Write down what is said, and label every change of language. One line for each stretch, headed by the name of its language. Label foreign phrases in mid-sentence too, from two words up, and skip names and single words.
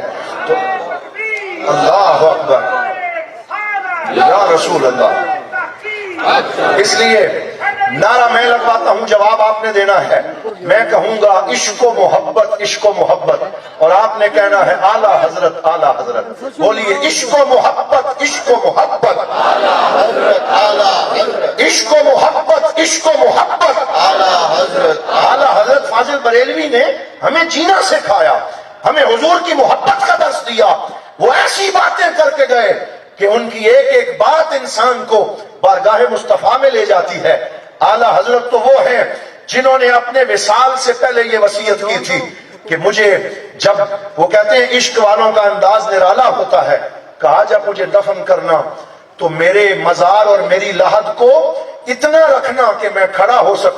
Arabic: تو اللہ اکبر یا رسول اللہ.
Urdu: اس لیے نعرہ میں لگواتا ہوں، جواب آپ نے دینا ہے. میں کہوں گا عشق و محبت، عشق و محبت، اور آپ نے کہنا ہے اعلیٰ حضرت، اعلیٰ حضرت. بولیے عشق و محبت، عشق و محبت، عشق و محبت، عشق و محبت، اعلیٰ حضرت فاضل بریلوی نے ہمیں جینا سکھایا، ہمیں حضور کی محبت کا درس دیا. وہ ایسی باتیں کر کے گئے کہ ان کی ایک ایک بات انسان کو بارگاہ مصطفیٰ میں لے جاتی ہے. اعلیٰ حضرت تو وہ ہیں جنہوں نے اپنے وصال سے پہلے یہ وصیت کی تھی کہ مجھے، جب وہ کہتے ہیں عشق والوں کا انداز نرالا ہوتا ہے، کہا جب مجھے دفن کرنا تو میرے مزار اور میری لحد کو اتنا رکھنا کہ میں کھڑا ہو سکوں.